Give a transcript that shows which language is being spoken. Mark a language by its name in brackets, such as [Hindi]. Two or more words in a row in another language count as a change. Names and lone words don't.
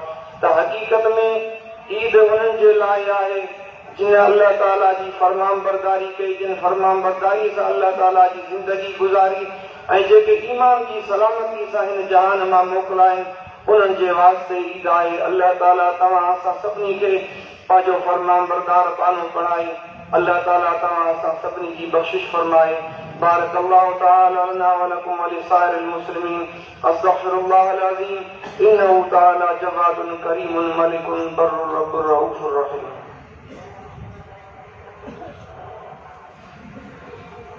[Sindhi] त हक़ीक़त में ईद उन्हनि जे लाइ आहे जिन अल्लाह ताला जी फरमान बरदारी कई, जिन फरमान बरदारी सां अल्लाह ताला जी ज़िंदगी गुज़ारी, ऐं जेके ईमान जी सलामती सां हिन जहान मां मोकिलाइनि, उन्हनि जे वास्ते ईद आहे। अल्लाह ताला तव्हां असां सभिनी खे पंहिंजो फरमान बरदार पानो बणाए। अल्लाह ताला तव्हां असां सभिनी जी बख़्शिश फरमाए। [Arabic] بارك الله تعالى لنا ولكم ولسائر المسلمين. أستغفر الله العظيم إنه تعالى جواد كريم ملك بر رب رؤوف رحيم.